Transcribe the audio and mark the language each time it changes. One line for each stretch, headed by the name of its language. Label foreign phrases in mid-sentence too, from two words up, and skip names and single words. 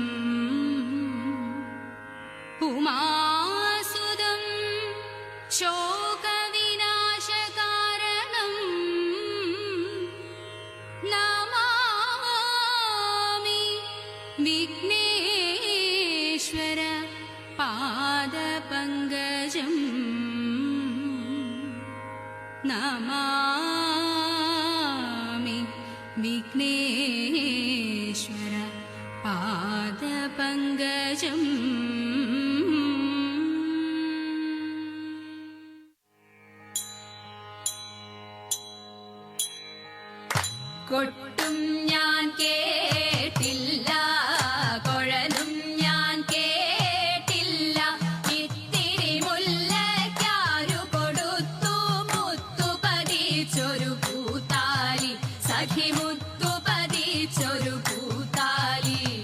Sanskrit: उमासुतं शोकविनाशकारणं नमामि विघ्नेश्वर पादपङ्कजम् नमामि विघ्नेश्वर पादपङ्कजम् കൊട്ടും
Malayalam: ഞാൻ കേട്ടില്ല, കുഴലും ഞാൻ കേട്ടില്ല, ഇത്തിരി മുല്ലയ്ക്കാരു കൊടുത്തു മുത്തു പതിച്ചൊരു പൂത്താലി, സഖി മുത്തു പതിച്ചൊരു പൂത്താലി.